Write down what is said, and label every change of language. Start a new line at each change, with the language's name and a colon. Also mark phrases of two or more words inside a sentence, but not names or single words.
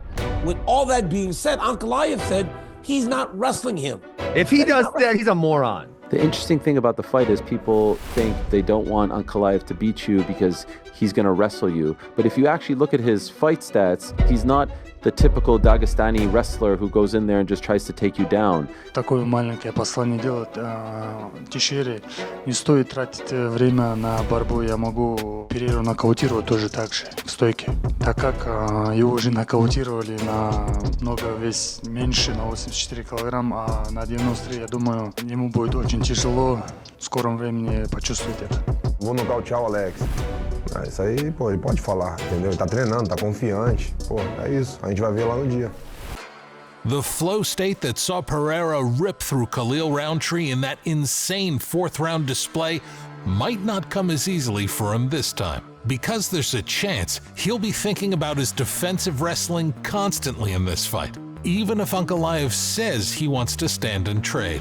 English: With all that being said, Ankalaev said he's not wrestling him. If he does that, he's a moron. The interesting thing about the fight is people think they don't want Ankalaev to beat you because he's going to wrestle you. But if you actually look at his fight stats, he's not the typical Dagestani wrestler who goes in there and just tries to take you down.
Russian: Такое маленькое послание делать Тишире. Не стоит тратить время на борьбу. Я могу Перейру нокаутировать тоже так же в стойке. Так как его уже нокаутировали на много вес меньше, на 84 килограмм, а на 93, я думаю, ему будет очень tijelo в скором времени почувствовать это.
Portuguese: Vou nocautear o Alex. Isso aí, pô, ele pode falar, entendeu? Ele tá treinando, tá confiante. Pô, é isso. A gente vai ver lá no dia.
English: The flow state that saw Pereira rip through Khalil Rountree in that insane fourth-round display might not come as easily for him this time, because there's a chance he'll be thinking about his defensive wrestling constantly in this fight, even if Ankalaev says he wants to stand and trade.